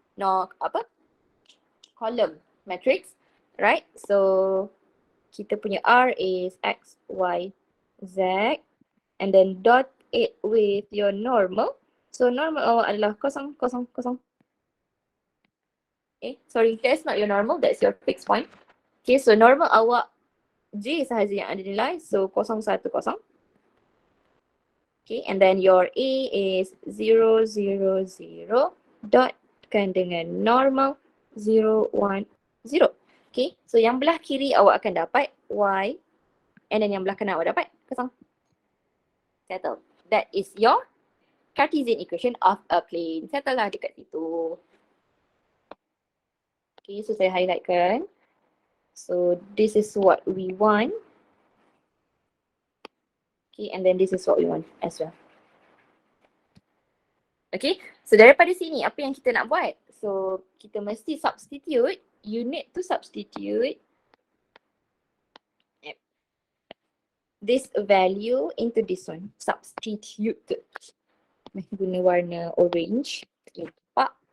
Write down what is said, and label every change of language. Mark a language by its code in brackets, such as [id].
[en] No, apa? Column matrix. Right, so [ms] kita punya [en] R is X, Y, Z. And then dot it with your normal. [ms] So normal awak adalah kosong, kosong, kosong. [en] Okay, sorry, that's not your normal, that's your fixed point. [ms] Okay, so normal awak J sahaja yang ada nilai, so 0, 1, 0. [en] Okay, and then your A is 0, 0, 0, [ms] dotkan dengan normal [en] 0, 1, 0. [ms] Okay, so yang belah kiri awak akan dapat Y, [en] and then [ms] yang belah kanan awak dapat 0. Settle. [en] That is your Cartesian equation of a plane. [ms] Settle lah dekat situ. [en] Okay, so [ms] saya highlightkan. [en] So this is what we want. Okay, and then this is what we want as well. [ms] Okay, so daripada sini apa yang kita nak buat? [en] So [ms] kita mesti [en] substitute, you need to substitute this value into this one. [ms] Substitute. Guna warna orange. Okay, nampak?